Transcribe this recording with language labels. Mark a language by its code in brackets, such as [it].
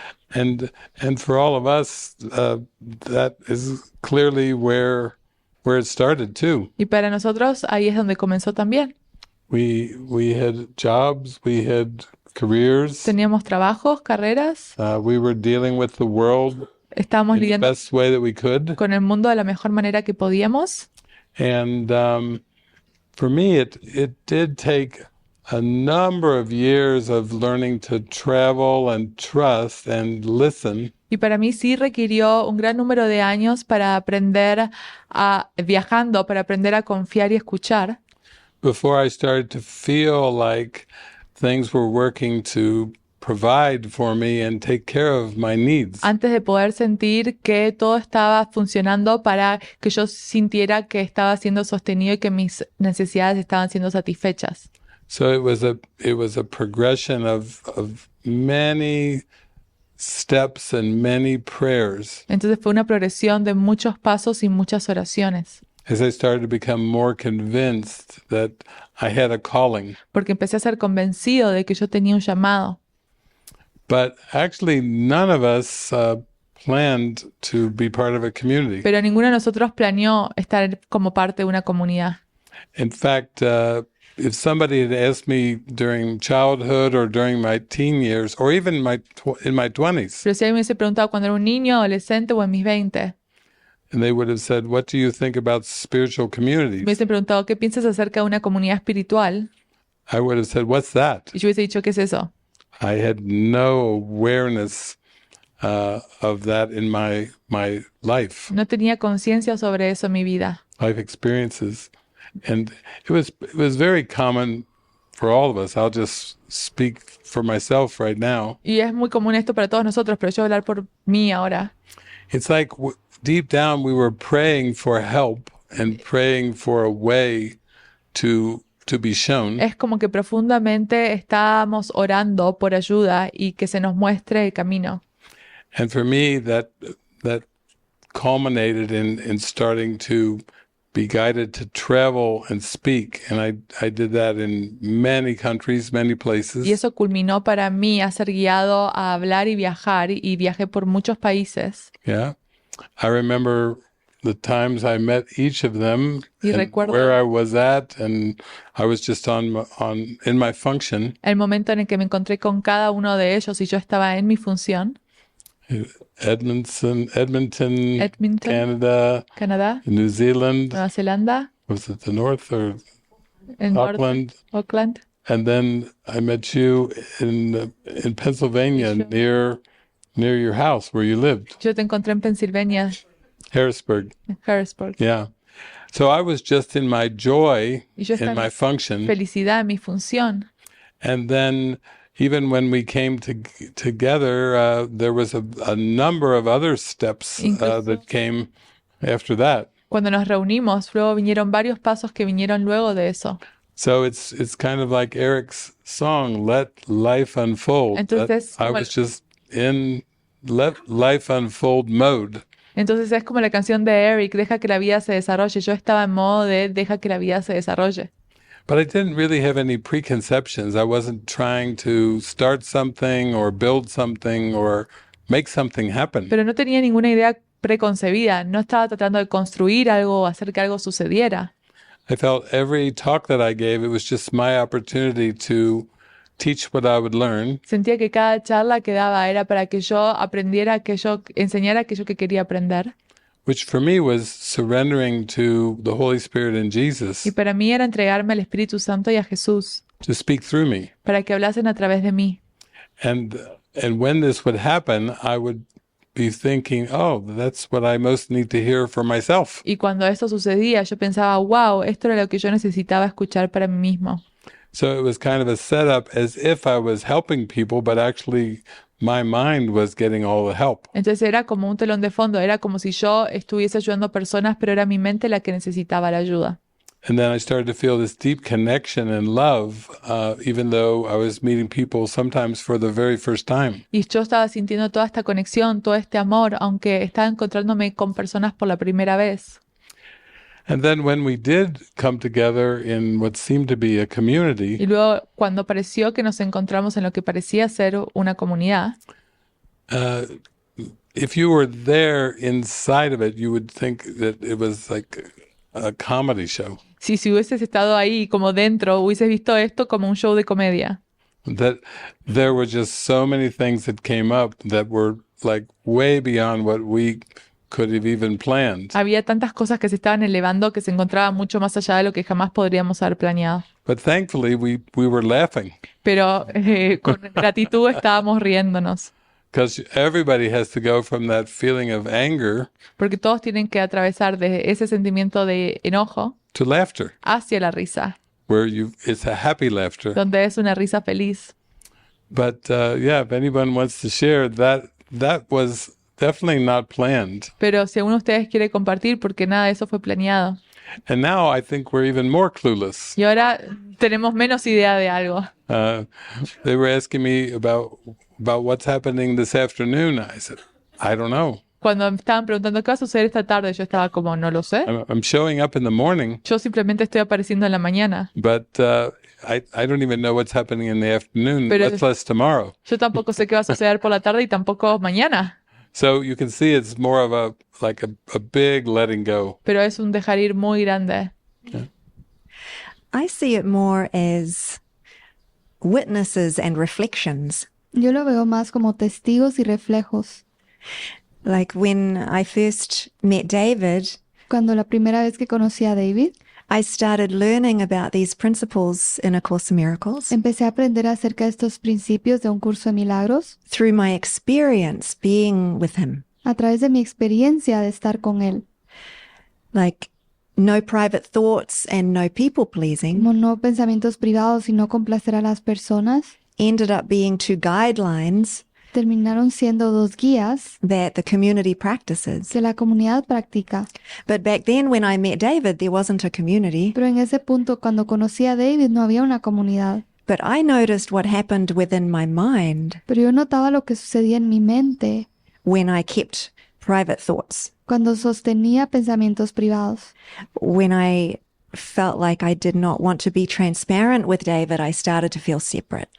[en] And for all of us, that is clearly where it started too. [es] Y para nosotros ahí es donde comenzó también. [en] We had jobs, we had careers. [es] Teníamos trabajos, carreras. [en] We were dealing with the world. [es] Estábamos lidiando [en] best way that we could. [es] Con el mundo de la mejor manera que podíamos. [en] And for me, it did take a number of years of learning to travel and trust and listen. [es] Y para mí sí requirió un gran número de años para aprender viajando, para aprender a confiar y escuchar. [en] Before I started to feel like things were working to provide for me and take care of my needs. [es] Antes de poder sentir que todo estaba funcionando para que yo sintiera que estaba siendo sostenido y que mis necesidades estaban siendo satisfechas. [en] So it was a progression of many steps and many prayers. [es] Entonces fue una progresión de muchos pasos y muchas oraciones. [en] As I started to become more convinced that I had a calling. [es] Porque empecé a ser convencido de que yo tenía un llamado. [en] But actually none of us planned to be part of a community. [es] Pero ninguno de nosotros planeó estar como parte de una comunidad. [en] In fact, if somebody had asked me during childhood or during my teen years, or even in my 20s, [es] Pero si alguien me hubiese preguntado cuando era un niño, adolescente o en mis 20, [en] and they would have said, "What do you think about spiritual communities?" [es] me hubiesen preguntado ¿qué piensas acerca de una comunidad espiritual? [en] I would have said, "What's that?" [es] Y yo hubiese dicho ¿qué es eso? [en] I had no awareness of that in my life. [es] No tenía conciencia sobre eso en mi vida. [en] Life experiences. And it was very common for all of us. I'll just speak for myself right now. [es] Y es muy común esto para todos nosotros, pero yo voy a hablar por mí ahora. [en] It's like deep down we were praying for help and praying for a way to be shown. [es] Es como que profundamente estábamos orando por ayuda y que se nos muestre el camino. [en] And for me, that culminated in starting to be guided to travel and speak. And I did that in many countries, many places. [es] Y eso culminó para mí a ser guiado a hablar y viajar, y viajé por muchos países. [en] Yeah. I remember the times I met each of them and where I was at, and I was just in my function. [es] El momento en el que me encontré con cada uno de ellos y yo estaba en mi función. [en] Edmonton, [es] Canadá, [en] New Zealand, [es] Nueva Zelanda, [en] was it the north or Auckland? And then I met you in Pennsylvania, near your house where you lived. [es] Yo te encontré en Pensilvania. [en] Harrisburg. Yeah. So I was just in my joy, in my function. [es] Felicidad, mi función. [en] And then even when we came together, there was a number of other steps that came after that. [es] Cuando nos reunimos, luego vinieron varios pasos que vinieron luego de eso. [en] So it's kind of like Erik's song, Let Life Unfold. [es] Entonces, [en] I was just in Let Life Unfold mode. [es] Entonces es como la canción de Erik, deja que la vida se desarrolle. Yo estaba en modo de deja que la vida se desarrolle. [en] But I didn't really have any preconceptions. I wasn't trying to start something or build something or make something happen. [es] Pero no tenía ninguna idea preconcebida. No estaba tratando de construir algo o hacer que algo sucediera. [en] I felt every talk that I gave, it was just my opportunity to teach what I would learn. [es] Sentía que cada charla que daba era para que yo aprendiera, que yo enseñara aquello que quería aprender. [en] Which for me was surrendering to the Holy Spirit and Jesus. [es] Y para mí era entregarme al Espíritu Santo y a Jesús. [en] To speak through me. [es] Para que hablasen a través de mí. [en] And when this would happen, I would be thinking, oh, that's what I most need to hear for myself. [es] Y cuando esto sucedía, yo pensaba, wow, esto era lo que yo necesitaba escuchar para mí mismo. [en] So it was kind of a setup as if I was helping people, but actually my mind was getting all the help. [es] Entonces era como un telón de fondo, era como si yo estuviese ayudando a personas, pero era mi mente la que necesitaba la ayuda. [en] And then I started to feel this deep connection and love, even though I was meeting people sometimes for the very first time. [es] Y yo estaba sintiendo toda esta conexión, todo este amor, aunque estaba encontrándome con personas por la primera vez. [en] And then when we did come together in what seemed to be a community, [es] y luego cuando pareció que nos encontramos en lo que parecía ser una comunidad, [en] if you were there inside of it, you would think that it was like a comedy show. [es] Si hubieses estado ahí como dentro, hubieses visto esto como un show de comedia. [en] That there were just so many things that came up that were like way beyond what we could have even planned. [es] Había tantas cosas que se estaban elevando que se encontraban mucho más allá de lo que jamás podríamos haber planeado. [en] But thankfully we were laughing. [es] Pero con gratitud estábamos riéndonos. [en] Because everybody has to go from that feeling of anger. [es] Porque todos tienen que atravesar de ese sentimiento de enojo [en] to laughter. [es] Hacia la risa. [en] Where it's a happy laughter. [es] Donde es una risa feliz. [en] But yeah, if anyone wants to share, that was definitely not planned. [es] Pero si alguno de ustedes quiere compartir, porque nada de eso fue planeado. [en] And now I think we're even more clueless. [es] Y ahora tenemos menos idea de algo. [en] They were asking me about what's happening this afternoon. I said, I don't know. [es] Cuando me estaban preguntando qué va a suceder esta tarde, yo estaba como, no lo sé. [en] I'm showing up in the morning. [es] Yo simplemente estoy apareciendo en la mañana. [en] But I don't even know what's happening in the afternoon, [es] Pero [en] much less tomorrow. [es] Yo tampoco sé qué va a suceder por la tarde y tampoco mañana. [en] So you can see it's more of a big letting go. [es] Pero es un dejar ir muy grande. [en] Yeah. I see it more as witnesses and reflections. [es] Yo lo veo más como testigos y reflejos. [en] Like when I first met David, [es] cuando la primera vez que conocí a David, [en] I started learning about these principles in A Course in Miracles. [es] Empecé a aprender acerca de estos principios de un curso de milagros. [en] Through my experience being with him. [es] A través de mi experiencia de estar con él. [en] Like no private thoughts and no people pleasing. [es] Como no pensamientos privados y no complacer a las personas. [en] Ended up being 2 guidelines. [es] Terminaron siendo 2 guías [en] that the community practices. [es] Que la comunidad practica. [en] But back then when I met David, there wasn't a community. [es] Pero en ese punto, cuando conocí a David, no había una comunidad. [en] But I noticed what happened within my mind. [es] Pero yo notaba lo que sucedía en mi mente. [en] When I kept private thoughts. [es] Cuando sostenía pensamientos privados. [en] When I felt like I did not want to be transparent with David, I started to feel separate.